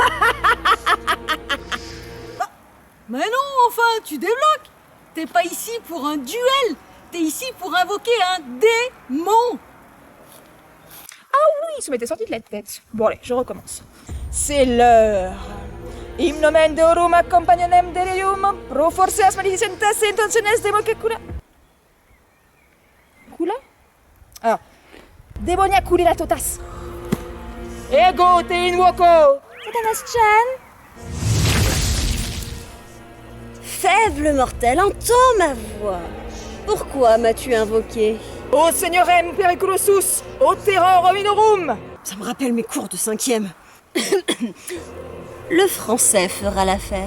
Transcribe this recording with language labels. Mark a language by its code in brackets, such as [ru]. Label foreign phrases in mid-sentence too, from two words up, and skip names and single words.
[fr] Mais non, enfin, tu débloques. T'es pas ici pour un duel. T'es ici pour invoquer un démon. Oui, ça m'était sorti de la tête. Bon allez, je recommence. C'est l'heure. [la] Im nomen deorum accompagnanem derium, pro forceas maledicentas intentiones democacula. Cula? Ah. Demoniacula totas. Ego te invoco. Satanas-chan. [fr] Faible mortel, entends ma voix. Pourquoi m'as-tu invoqué? [la] O Seigneur periculosus, o terror hominorum. [fr] Ça me rappelle mes cours de 5e. Le français fera l'affaire.